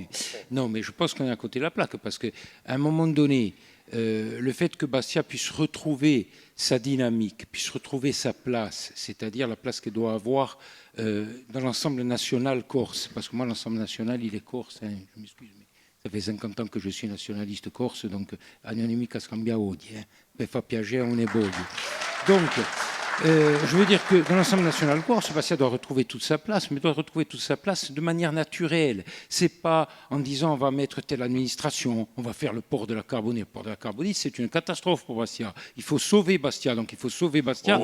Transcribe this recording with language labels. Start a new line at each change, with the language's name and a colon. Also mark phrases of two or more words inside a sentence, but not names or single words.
French: Non, mais je pense qu'on est à côté de la plaque, parce qu'à un moment donné, le fait que Bastia puisse retrouver sa dynamique, puisse retrouver sa place, c'est-à-dire la place qu'elle doit avoir dans l'ensemble national corse, parce que moi l'ensemble national il est corse, je m'excuse, mais ça fait 50 ans que je suis nationaliste corse, donc
Corsican: anonimica scambia odi, per fa piacere
French: on est beau. Donc, je veux dire que dans l'ensemble national corse, Bastia doit retrouver toute sa place, mais doit retrouver toute sa place de manière naturelle. C'est pas en disant on va mettre telle administration, on va faire le port de la Carbonite. Le port de la Carbonite, c'est une catastrophe pour Bastia. Il faut sauver Bastia, donc il faut sauver Bastia.